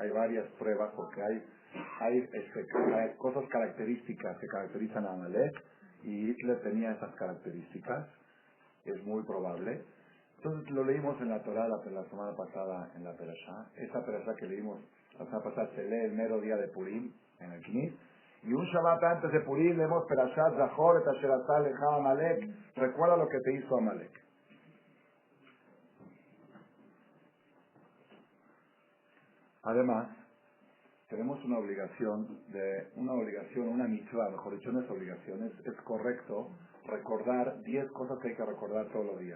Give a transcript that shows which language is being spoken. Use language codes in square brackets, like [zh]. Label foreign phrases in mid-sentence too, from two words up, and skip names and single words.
[es] Hay varias pruebas porque hay cosas características que caracterizan a Amalek y Hitler tenía esas características, es muy probable. Entonces lo leímos en la Torá la semana pasada en la Perashá. Esa Perashá que leímos la semana pasada se lee el mero día de Purim en el Knis. Y un Shabbat antes de Purim leemos Perashá [he] זכור את אשר עשה לך עמלק. [es] Recuerda lo que te hizo Amalek. Además, tenemos una mitzvah, mejor dicho, no es obligación, es correcto recordar 10 cosas que hay que recordar todos los días.